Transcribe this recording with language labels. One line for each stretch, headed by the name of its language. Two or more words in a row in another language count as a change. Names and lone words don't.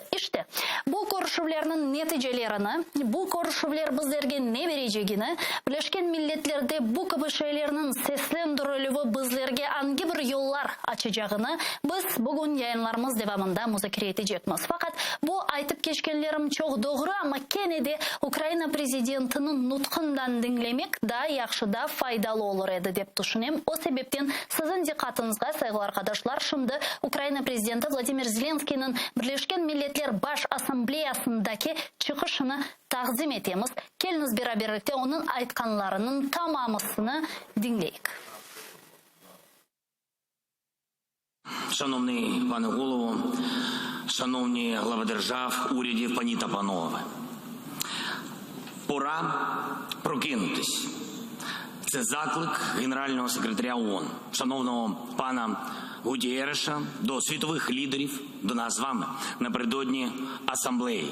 Crimean Tatar: İşte bu görüşmelerin neticelerini, bu görüşmeler bizlerge ne vereceğini, Birleşmiş Milletler'de bu gibi şeylerin seslendirilüğü bizlerge hangi bir yollar açacağını biz bugün yayınlarımız devamında müzakere edeceğiz. Fakat bu aytıp geçkenlerim çok doğru ama gene de Ukrayna prezidentinin nutkundan dinlemek daha yaxşı da faydalı olur edi dep düşünem. O sebepten sizin dikkatinize saygılı arkadaşlar, şimdi Ukrayna prezidenti Vladimir Zelenskiy'nin Birleşmiş Milletler Baş Asambleyasındaki çıkışını takdim etemiz. Keliniz beraberlikte onun aytkanlarının tamamısını dinleyik.
Ukrainian: Шановний пане голово, шановні глави держав, урядів, пані та панове. Пора прокинутись. Це заклик Генерального секретаря ООН, шановного пана Гутєреша, до світових лідерів, до нас з вами, напередодні асамблеї.